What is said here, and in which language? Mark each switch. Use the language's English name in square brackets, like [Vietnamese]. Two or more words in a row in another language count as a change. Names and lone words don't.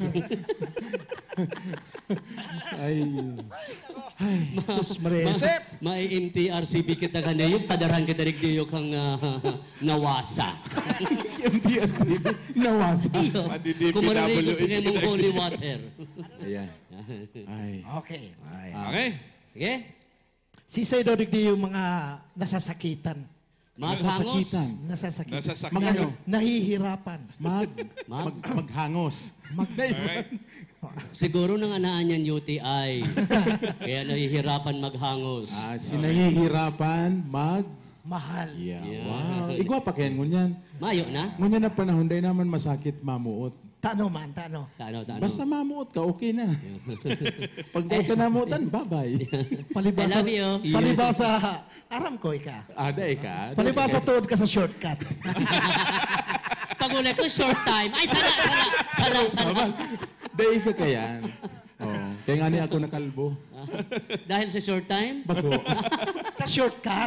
[Bikol] Ay. Sus Maria. May MTRCB kita kanayo, padaran kita rigdiyo kang nawasa. MTRCB, nawasa. Kung marinig ko sa mong [English] holy water. Ayan. Ay. Okay. Okay. Okay? [Bikol] Sisay daw di yung mga nasasakitan. Maghangos? [Filipino] Nasasakitan. Nasasakitan. Mga nahihirapan. [Bikol] Maghangos. [Filipino] Siguro nang anaan yan UTI. Kaya nahihirapan maghangos. Si nahihirapan mahal. Yeah. [Bikol] Wow. Igwa pa kaya ngunyan. Mayo na? Ngunyan na panahon, day naman masakit mamuot. Tano man. Basta mamuot ka, okay na. Pag di ka namuotan, bye-bye. Palibasa, [English] I love you. [Bikol] Palibasa, aram ko ka. Ada ka. Palibasa tuod ka sa shortcut. Pag-ulay ko [English] short time. [Bikol] Ay, sana. Day ka kayan. Oh. [Filipino] Kaya nga niya ako nakalbo. Dahil sa [English] short time? [Filipino] Bago. Sa shortcut.